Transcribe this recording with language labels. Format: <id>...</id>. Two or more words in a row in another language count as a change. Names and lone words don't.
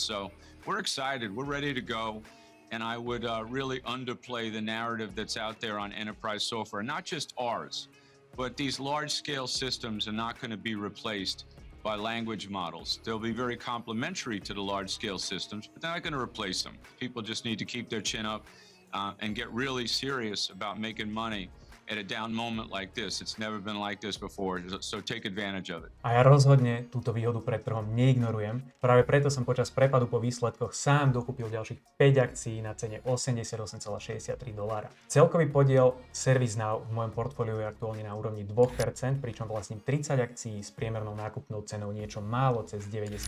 <en>So we're excited, we're ready to go. And I would really underplay the narrative that's out there on enterprise software, not just ours, but these large-scale systems are not going to be replaced by language models. They'll be very complementary to the large-scale systems, but they're not going to replace them. People just need to keep their chin up and get really serious about making money at a down moment like this. It's never been like this before, so take advantage of it.</en> <sk>A ja rozhodne túto výhodu pred trhom neignorujem. Práve preto som počas prepadu po výsledkoch sám dokúpil ďalších 5 akcií na cene $88,63. Celkový podiel ServiceNow v mojom portfóliu je aktuálne na úrovni 2%, pričom vlastním 30 akcií s priemernou nákupnou cenou niečo málo cez $92.</sk>